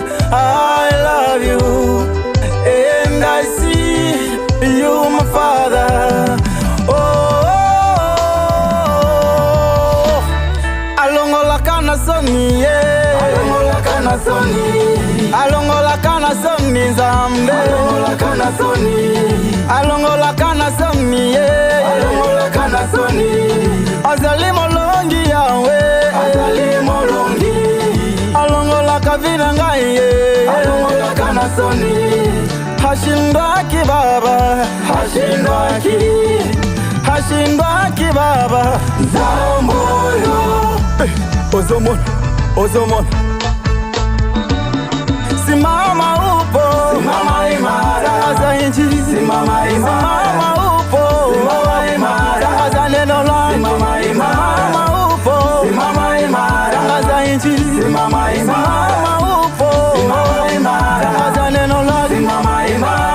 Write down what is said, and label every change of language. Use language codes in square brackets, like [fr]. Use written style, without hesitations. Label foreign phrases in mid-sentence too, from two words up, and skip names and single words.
[en] I love you, and I see you, my Father. [ln] Oh, alongola kana soni, alongola kana soni, alongola kana soni, Nzambe, alongola kana soni, alongola kana soni, alongola kana soni, azali molongi Yahweh, azali molongi. Alongola kavina ngai alongola kana soni, [sw] hashindwaki Baba, hashindwaki, hashindwaki Baba, [ln] Nzamboyo. Ozomona, ozomona, [sw] simama upo, simama imara, tangaza injili, simama imara, simama upo, simama imara, tangaza neno lako, simama imara, simama upo, simama imara, tangaza injili, simama imara, simama upo, simama imara, tangaza neno lako, simama imara.